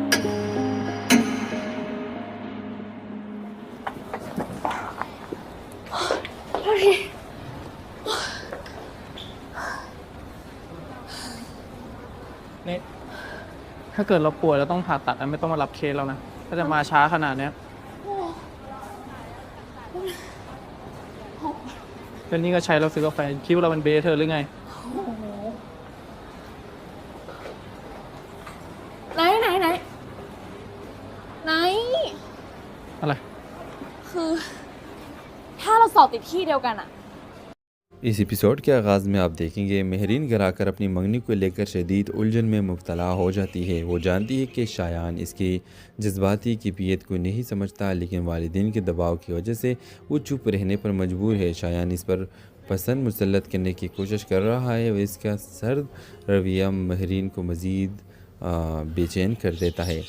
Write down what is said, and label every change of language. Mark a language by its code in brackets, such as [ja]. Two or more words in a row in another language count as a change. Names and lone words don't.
[th] นี่ถ้าเกิดเราป่วยแล้วต้องผ่าตัดไม่ต้องมารับเคสแล้วนะถ้าจะมาช้าขนาดเนี้ยแล้วนี่ก็ใช้เราซื้อกาแฟคิดว่าเราเป็นเบสเธอหรือไง ไหน อะไร คือถ้าเราสอบติดที่เดียวกันอ่ะ [ur] اس ایپیسوڈ کے آغاز میں آپ دیکھیں گے مہرین گھبرا کر اپنی منگنی کو لے کر شدید الجھن میں مبتلا ہو جاتی ہے. وہ جانتی ہے کہ شایان اس کی جذباتی کیفیت کو نہیں سمجھتا، لیکن والدین کے دباؤ کی وجہ سے وہ چپ رہنے پر مجبور ہے. شایان اس پر پسند مسلط کرنے کی کوشش کر رہا ہے اور اس کا سرد رویہ مہرین کو مزید بے چین کر دیتا ہے.